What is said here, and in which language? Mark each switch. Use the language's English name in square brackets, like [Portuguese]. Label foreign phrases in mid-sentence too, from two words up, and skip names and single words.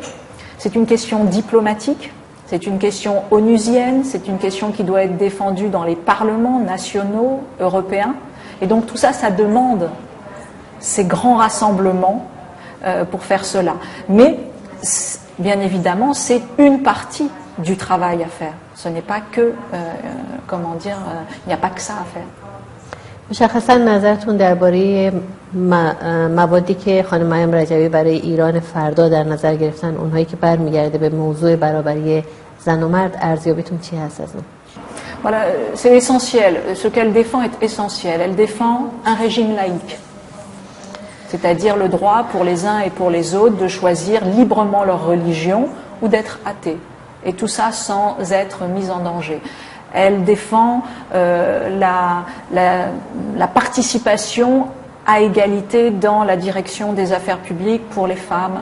[French] C'est une question diplomatique, c'est une question onusienne, c'est une question qui doit être défendue dans les parlements nationaux, européens. Et donc tout ça, ça demande ces grands rassemblements pour faire cela. Mais bien évidemment, c'est une partie du travail à faire. Ce n'est pas que, il n'y a pas que ça à faire. [Persian] مشخصا نظرتون درباره موادی که خانم مریم رجبی برای ایران فردا در نظر گرفتن، اونهایی که برمیگرده به موضوع برابری زن و مرد، ارزیابیتون چی هست از اون؟ [French] Voilà, c'est essentiel. Ce qu'elle défend est essentiel. Elle défend un régime laïque, c'est-à-dire le droit pour les uns et pour les autres de choisir librement leur religion ou d'être athée. Et tout ça sans être mis en danger. Elle défend la participation à égalité dans la direction des affaires publiques pour les femmes.